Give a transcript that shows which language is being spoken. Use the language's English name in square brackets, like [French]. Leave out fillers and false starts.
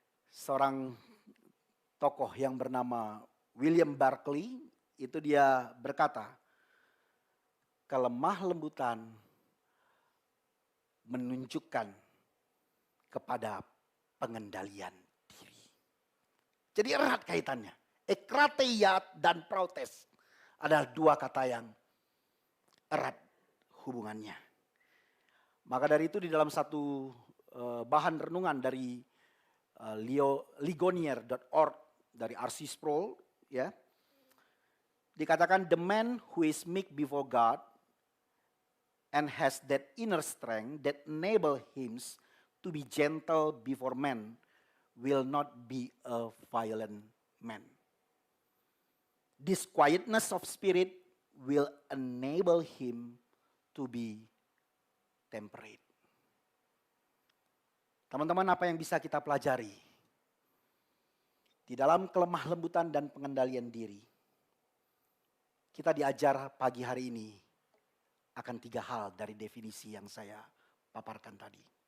[Indonesian] Seorang tokoh yang bernama William Barclay itu dia berkata, kelemah lembutan menunjukkan kepada pengendalian diri. Jadi erat kaitannya. Ekrateiat dan protes adalah dua kata yang erat hubungannya. Maka dari itu di dalam satu bahan renungan dari ligonier.org dari R.C. [English] Sproul, [Indonesian] ya, dikatakan [English] the man who is meek before God and has that inner strength that enable him to be gentle before men will not be a violent man. This quietness of spirit will enable him to be temperate. [Indonesian] Teman-teman, apa yang bisa kita pelajari di dalam kelemah lembutan dan pengendalian diri? Kita diajar pagi hari ini akan 3 hal dari definisi yang saya paparkan tadi.